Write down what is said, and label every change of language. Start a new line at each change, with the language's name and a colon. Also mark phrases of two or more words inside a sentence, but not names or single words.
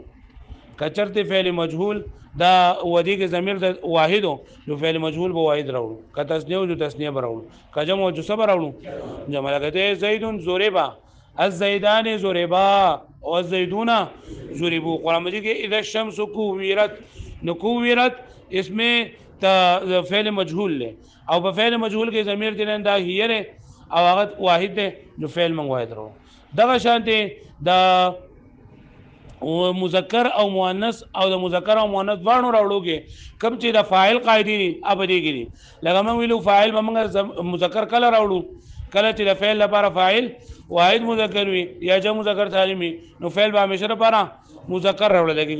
Pashto: کچرته فعل مجهول دا ودی کې ضمیر د واحدو نو فعل مجهول به واحد راوړو، که تسنیه او تسنیه راوړو، که جمع او جسم راوړو. جمع لګته
Arabic: زیدون ضربا، الزیدان ضربا او الزیدون ضربوا.
Pashto: قرآن مجید کې
Arabic: اذا الشمس كورت
Pashto: نو كورت اسم فعل مجهول له او په فعل مجهول کې ضمیر دې دا هي او هغه واحد ده نو فعل من واحد راوړو. دغه شانته دا او مذکر او مؤنث او د مذکر او مؤنث باندې راوړو کې کوم چې د فاعل قاعده دي ابدي کې دي. لکه موږ ویلو فاعل به موږ مذکر کله راوړو کله چې د فعل لپاره فاعل واحد مذکر وي یا جمع مذکر سالم وي نو فعل به همیشه لپاره مذکر راوړل کېږي.